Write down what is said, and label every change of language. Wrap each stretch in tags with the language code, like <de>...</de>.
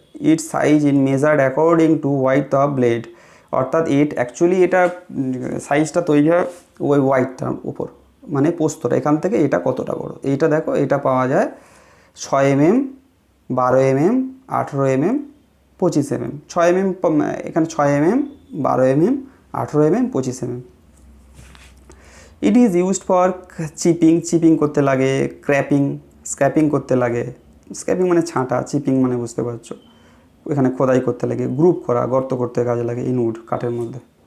<en>it size in measured according to wide of blade,</en> <bn>অর্থাৎ actually এটা সাইজটা তৈরি হয় ওই ওয়াইডটার উপর, মানে পোস্তটা এখান থেকে এটা কতটা বড়। এইটা দেখো, এটা পাওয়া যায় 6 mm, 12 mm, 18 mm, 25 mm। 6 mm এখানে 6 mm, 12 mm, 18 mm, 25 mm।</bn> <en>it is used for</en> <bn>chipping করতে লাগে, স্ক্র্যাপিং করতে লাগে। স্ক্র্যাপিং মানে ছাঁটা, চিপিং মানে বুঝতে পারছো। এখানে খোদাই করতে লাগে, গ্রুপ করা, গর্ত করতে কাজে লাগে ইন উড, কাঠের মধ্যে।</bn>